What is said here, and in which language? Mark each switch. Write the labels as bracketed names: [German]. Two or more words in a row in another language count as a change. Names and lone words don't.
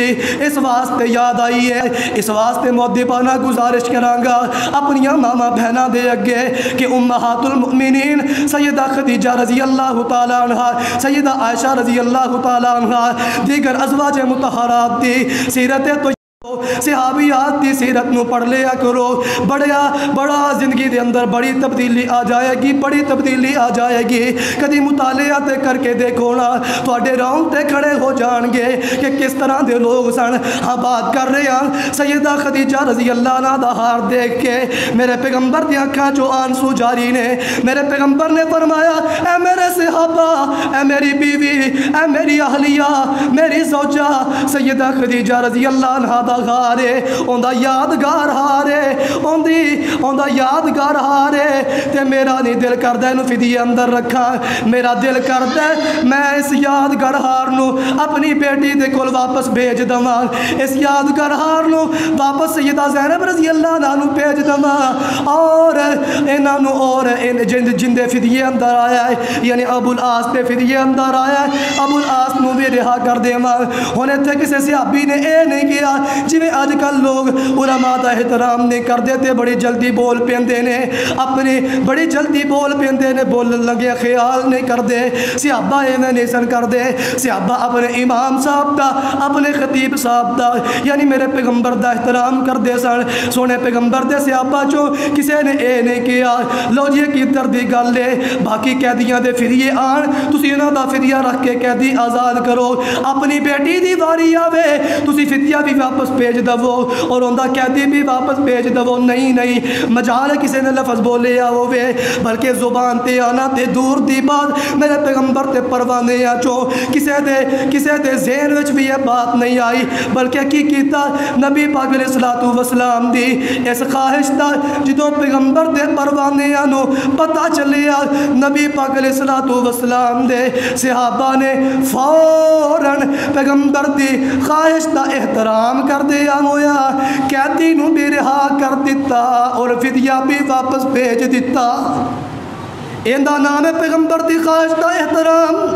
[Punjabi] اس واسطے یاد آئی ہے اس واسطے مؤدبانہ گزارش کرانگا اپنی ماما بہنا دے اگے کہ امہات المؤمنین سیدہ خدیجہ [Arabic] رضی اللہ تعالیٰ عنہ [Punjabi] سیدہ عائشہ [Arabic] رضی اللہ تعالیٰ عنہ [Punjabi] دیگر ازواج مطہرات دی سیرت تو صحابیات دی سیرت نو پڑھ لیا کرو، بڑا زندگی دے اندر بڑی تبدیلی آ جائے گی، بڑی تبدیلی آ جائے گی۔ کدی مطالعہ تے کر کے دیکھو نا، تواڈے رونگٹے کھڑے ہو جان گے کہ کس طرح دے لوگ سن۔ ہاں بات کر رہے ہیں سیدہ خدیجہ [Arabic] رضی اللہ عنہا [Punjabi] دا ہار دیکھ کے میرے پیغمبر دی اکھاں چوں آنسو جاری نے۔ میرے پیغمبر نے فرمایا اے میرے صحابہ، اے میری بیوی، اے میری اہلیہ، میری زوجہ سیدہ خدیجہ [Arabic] رضی اللہ عنہا [Punjabi] دا ہارے، اوندا یادگار ہارے، اوندا یادگار ہارے، تے میرا نہیں دل کردہ نو فدیے اندر رکھا، میرا دل کردہ میں اس یادگار ہار نو اپنی بیٹی دے کول واپس بھیج دواں، اس یادگار ہار نو واپس سیدہ زینب [Arabic] رضی اللہ عنہا [Punjabi] نو بھیج دواں، اور انہاں نو اور جن دے فدیے اندر آیا ہے، یعنی ابو العاص دے فدیے اندر آیا ہے، ابو العاص نو بھی رہا کر دیواں۔ ہن ایتھے کسے صحابی نے اے نہیں کیا جویں اج کل لوگ علماء دا احترام نہیں کردے تے بڑی جلدی بول پیندے نے، اپنی بڑی جلدی بول پیندے نے، بولن لگے خیال نہیں کردے۔ صحابہ ایویں نہیں سن کردے، صحابہ اپنے امام صاحب دا، اپنے خطیب صاحب دا، یعنی میرے پیغمبر دا احترام کردے سن۔ سونے پیغمبر دے صحابہ چوں کسے نے اے نہیں کیا لو جی کی دردی گل ہے باقی قیدیاں دے فدیے آن، تسی انہاں دا فدیہ رکھ کے قیدی آزاد کرو، اپنی بیٹی دی واری آوے تسی فدیہ بھی واپس بھیج دو اور اوندا قیدی بھی واپس بھیج دو۔ نہیں مجال کسی نے لفظ بولے ہوئے، بلکہ زبان تے آنا تے دور دی بات میرے پیغمبر تے پروانے چو کسے دے ذہن وچ بھی یہ بات نہیں آئی، بلکہ کی کیتا نبی پاک [Arabic] علیہ الصلوۃ والسلام [Punjabi] دی اس خواہش دا جدوں پیغمبر دے پروانے نو پتہ چلیا، نبی پاک [Arabic] علیہ الصلوۃ والسلام [Punjabi] دے صحابہ نے فوراً پیغمبر دی خواہش دا احترام کر دیا ہویا، قیدی نو بھی رہا کر دیتا اور فدیہ بھی واپس بھیج دیتا۔ ایندا نام ہے پیغمبر دی خواہش دا احترام۔